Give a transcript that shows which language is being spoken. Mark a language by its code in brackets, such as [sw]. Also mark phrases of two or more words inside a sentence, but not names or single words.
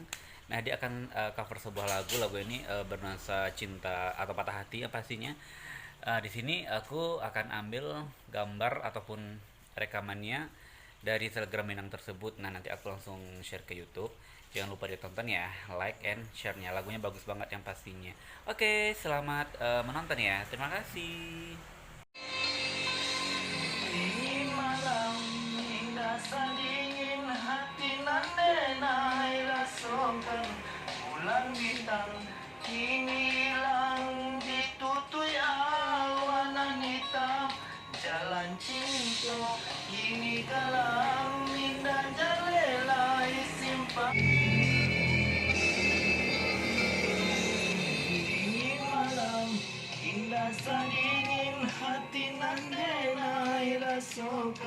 [id] Nah, dia akan cover sebuah lagu. Lagu ini bernuansa cinta atau patah hati ya pastinya. Di sini aku akan ambil gambar ataupun rekamannya dari Telegram Minang tersebut. Nah, nanti aku langsung share ke YouTube. Jangan lupa ditonton ya, [en] like and share-nya. [id] Lagunya bagus banget yang pastinya. Oke, selamat menonton ya. Terima kasih. [min] Ini malam indah sadingin hati nandenai rasakan bulan bintang kini hilang ditutui awan hitam jalan cinta kini kalam indah jalelai simpang ini malam indah sadingin hati nandenai rasakan